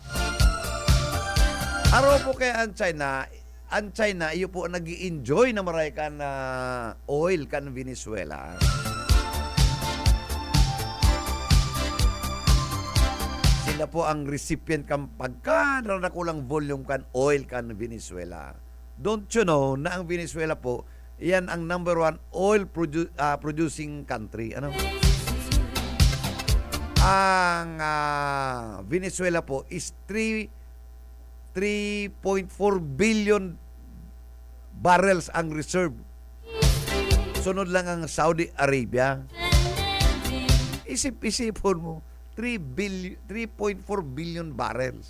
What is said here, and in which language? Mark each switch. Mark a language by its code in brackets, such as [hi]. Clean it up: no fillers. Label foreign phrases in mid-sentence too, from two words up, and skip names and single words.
[bik] Araw po kaya ang China, iyo po nag-i-enjoy na maray kan oil kan Venezuela. Sila po ang recipient kan pagka nakulang volume kan oil kan Venezuela. [en] Don't you know [bik] na ang Venezuela po, yan ang number 1 [en] oil producing country. [bik] Ang Venezuela po [en] is 3.4 billion barrels [bik] ang reserve. Sunod lang ang Saudi Arabia. Isip-isipon mo, 3.4 billion barrels.